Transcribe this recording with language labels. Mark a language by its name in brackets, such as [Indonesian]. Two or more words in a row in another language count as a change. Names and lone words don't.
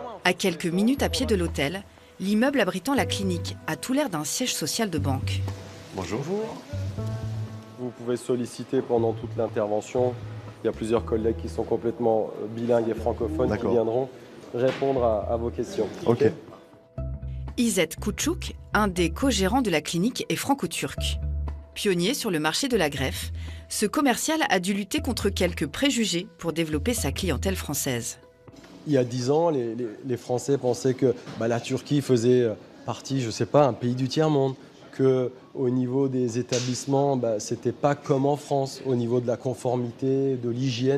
[French] À quelques minutes à pied de l'hôtel, l'immeuble abritant la clinique a tout l'air d'un siège social de banque. Bonjour. Vous pouvez solliciter pendant toute l'intervention. Il y a plusieurs collègues qui sont complètement bilingues et francophones qui viendront répondre à vos questions. Ok. İzzet Küçük, un des co-gérants de la clinique, est franco-turc. Pionnier sur le marché de la greffe, ce commercial a dû lutter contre quelques préjugés pour développer sa clientèle française. Il y a 10 ans, les Français pensaient que la Turquie faisait partie, je sais pas, un pays du tiers-monde, qu'au niveau des établissements, c'était pas comme en France, au niveau de la conformité, de l'hygiène.